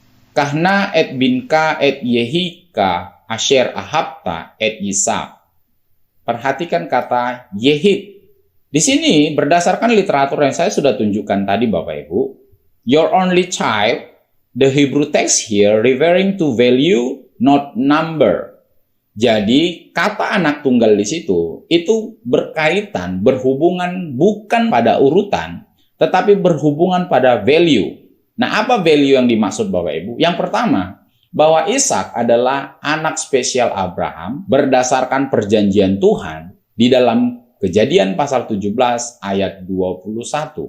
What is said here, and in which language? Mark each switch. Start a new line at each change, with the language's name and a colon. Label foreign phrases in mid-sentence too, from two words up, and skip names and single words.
Hebrew: קח נא את בנך את יחידך אשר אהבת את יצחק.
Indonesian: Perhatikan kata Yehid. Di sini berdasarkan literatur yang saya sudah tunjukkan tadi Bapak Ibu,
English: your only child, the Hebrew text here referring to value not number.
Indonesian: Jadi kata anak tunggal di situ itu berkaitan, berhubungan bukan pada urutan, tetapi berhubungan pada value. Nah, apa value yang dimaksud Bapak Ibu? Yang pertama, bahwa Ishak adalah anak spesial Abraham berdasarkan perjanjian Tuhan di dalam Kejadian pasal 17 ayat 21.